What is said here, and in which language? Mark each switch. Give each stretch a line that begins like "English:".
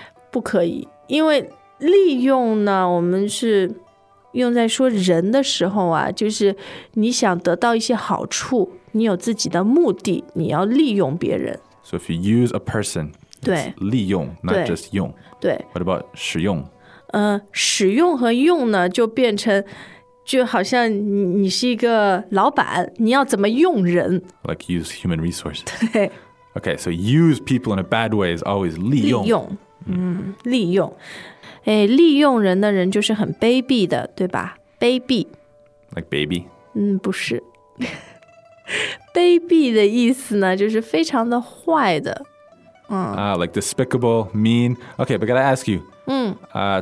Chinese: 不可以，因为利用呢，我们是用在说人的时候啊，就是你想得到一些好处，你有自己的目的，你要利用别人。
English: So if you use a person,
Chinese: 对，
English: 利用 not just 用。
Chinese: 对。
English: What about 使用？
Chinese: 使用和用呢，就变成就好像 你是一个老板，你要怎么用人
English: ？Like use human resources.
Chinese: 对。
English: Okay, so use people in a bad way is always
Chinese: 利用。利用，利用。哎，利用人的人就是很卑鄙的，对吧？卑鄙。
English: Like baby?
Chinese: 不是。卑鄙的意思呢，就是非常的坏的。
English: Like despicable, mean. Okay, but I gotta ask you.